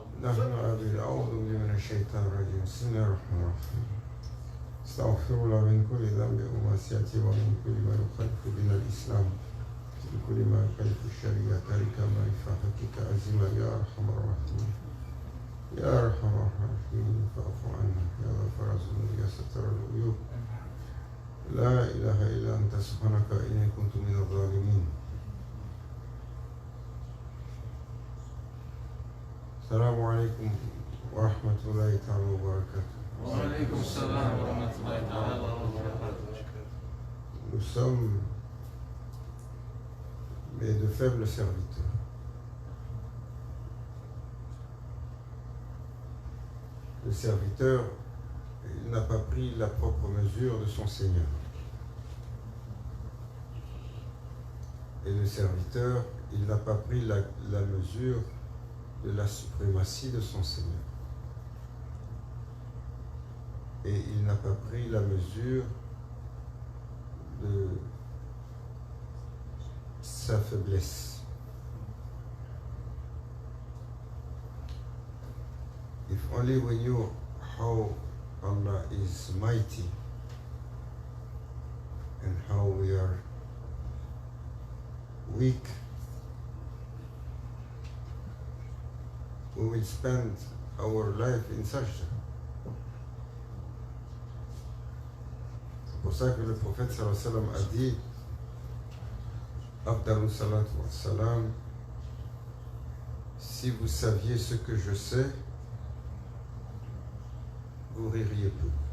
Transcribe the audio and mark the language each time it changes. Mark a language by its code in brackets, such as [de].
[ar] نحن أعوذ بالله من الشيطان الرجيم بسم الله الرحمن الرحيم استغفر الله من كل ذنب ومعصية ومن كل ما يخالف دين الإسلام من كل ما يخالف الشريعة تارك ما يفعلك عزيما يا أرحم الراحمين يا أرحم الراحمين فاعف عنا يا غفار الذنوب يا ستر العيوب لا إله إلا أنت سبحانك إني كنت من الظالمين. السلام عليكم ورحمة الله تعالى وبركاته. وعليكم السلام ورحمة الله تعالى وبركاته. [fr] Nous sommes mais de faibles serviteurs. Le serviteur, il n'a pas pris la propre mesure de son Seigneur. Et le serviteur, il n'a pas pris la mesure de la suprématie de son Seigneur. Et il n'a pas pris la mesure de sa faiblesse. [en] If only we knew how Allah is mighty and how we are weak, we will spend our life in sajda. [fr] C'est pour ça que le prophète [ar] sallallahu alayhi wa sallam [fr] a dit [ar] Afdalu salatu wa salam, [fr] si vous saviez ce que je sais, vous ririez peu.